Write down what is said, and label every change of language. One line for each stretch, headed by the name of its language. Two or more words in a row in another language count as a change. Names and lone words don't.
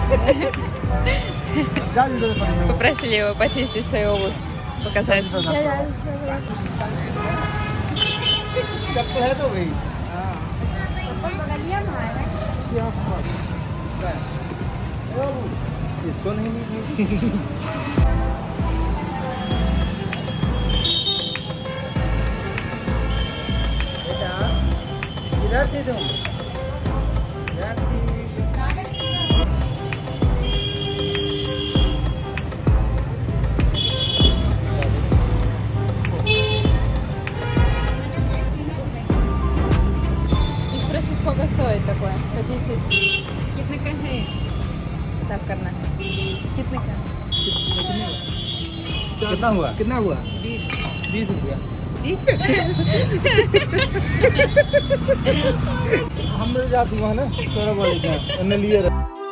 Russian: Попросили его почистить свою обувь, показать.
Hindi: चप्पल है तो भाई इसको नहीं इधर से तुम
Russian: Сколько стоит такое почистить?
Hindi: कितने का है साफ करना? कितने का? कितना हुआ 20 रुपया 20? हम लोग जाते हैं ना तोरा बोले क्या लिया